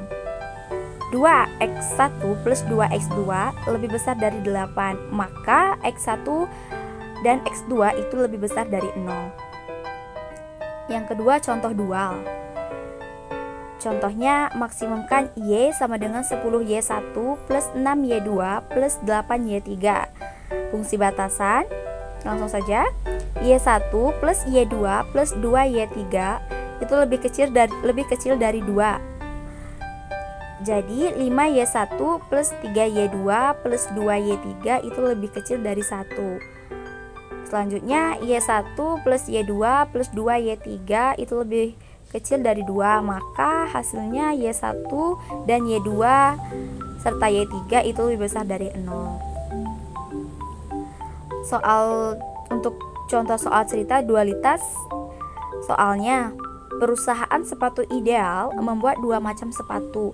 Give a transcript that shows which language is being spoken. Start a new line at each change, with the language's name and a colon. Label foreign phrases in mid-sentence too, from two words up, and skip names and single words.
Indonesian: 2x1 plus 2x2 lebih besar dari 8. Maka x1 dan x2 itu lebih besar dari 0. Yang kedua, contoh dual. Contohnya, maksimumkan Y sama dengan 10Y1 plus 6Y2 plus 8Y3. Fungsi batasan, langsung saja, Y1 plus Y2 plus 2Y3 itu lebih kecil dari 2. Jadi 5Y1 plus 3Y2 plus 2Y3 itu lebih kecil dari 1. Selanjutnya Y1 plus Y2 plus 2Y3 itu lebih kecil dari 2. Maka hasilnya Y1 dan Y2 serta Y3 itu lebih besar dari 0. Untuk contoh soal cerita dualitas, soalnya perusahaan sepatu ideal membuat dua macam sepatu.